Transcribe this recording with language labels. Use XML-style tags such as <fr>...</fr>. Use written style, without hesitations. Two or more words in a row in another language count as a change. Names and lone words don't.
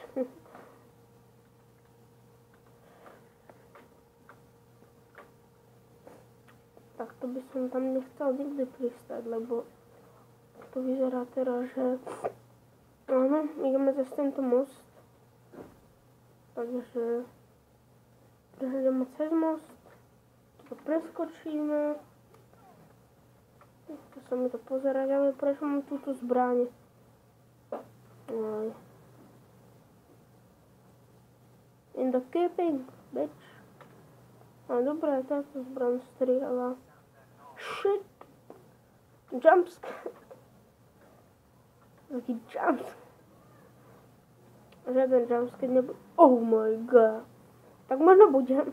<sk>Takto by som tam nechcel nikdy pristať, lebo to vyzerá teraz, že áno, ideme cez tento most. Takže prejdeme cez most, to preskočíme. To sa mi to pozerať, ale prečo mám túto zbraň?</sk> <en>In the keeping, bitch.</en> <sk>Dobré, táto zbraň strieľa.</sk> <en>Shit. Jumpscare.</en> <sk>Taký jumpscare. Žiaden jumpscare nebude.</sk> <en>Oh my god.</en> <sk>Tak možno bude.</sk>